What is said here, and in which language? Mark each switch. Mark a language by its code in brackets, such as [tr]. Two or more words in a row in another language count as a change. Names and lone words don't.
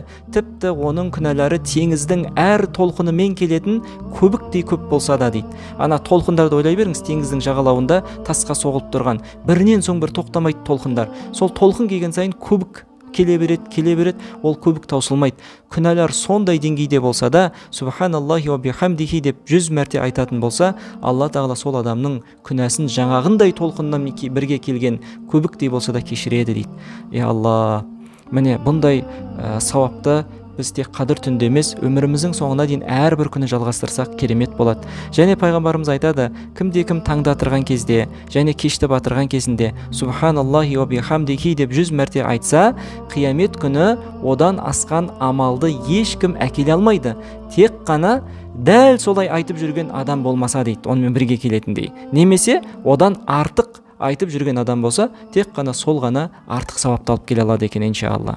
[kk] Тіпті оның күнәлары теңіздің әр толқынымен келетін көбіктей көп болса да дейді. Ана толқындарды ойлай беріңіз, теңіздің жағалауында тасқа соғылып тұрған бірінен соң бір тоқтамайды толқындар. Сол толқын келген сайын көбік келе береді, ол көбік таусылмайды. Күнәлар сондай деңгейде болса да, [ar] سبحان الله وبحمده [kk] деп 100 мәрте айтатын болса, Алла тағала сол адамның күнәсін жаңағындай толқыннан бірге келген көбіктей болса да кешіреді дейді. Алла, міне бұндай сауапты біз тек қадір түнде емес, өміріміздің соңына дейін әрбір күні жалғастырсақ керемет болады. Және пайғамбарымыз айтады, кімде-кім таңда тұрған кезде және кешті батырған кезінде [ar] سبحان الله وبحمده [kk] деп 100 мәрте айтса, қиямет күні одан асқан амалды ешкім әкеле алмайды. Тек қана дәл солай айтып жүрген адам болмаса дейді, онымен бірге келетіндей. Немесе одан артық айтып жүрген адам болса, тек қана сол ғана артық сауапты алып келе алады екен, иншалла.